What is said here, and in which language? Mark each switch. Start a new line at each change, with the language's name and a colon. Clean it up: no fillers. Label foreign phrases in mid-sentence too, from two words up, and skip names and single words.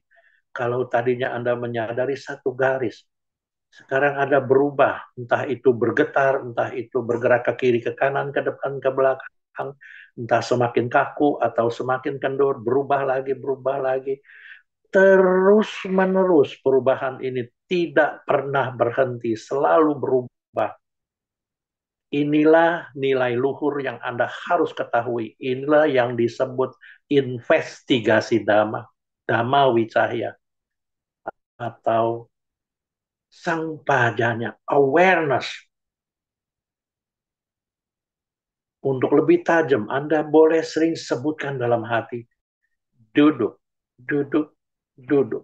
Indonesian: Kalau tadinya Anda menyadari satu garis, sekarang Anda berubah, entah itu bergetar, entah itu bergerak ke kiri, ke kanan, ke depan, ke belakang, entah semakin kaku atau semakin kendur, berubah lagi, terus-menerus perubahan ini tidak pernah berhenti, selalu berubah. Inilah nilai luhur yang Anda harus ketahui. Inilah yang disebut investigasi dhamma,
Pali: dhamma wicahya,
Indonesian: atau
Pali: sang pajanya,
Indonesian: awareness. Untuk lebih tajam, Anda boleh sering sebutkan dalam hati, duduk, duduk, duduk.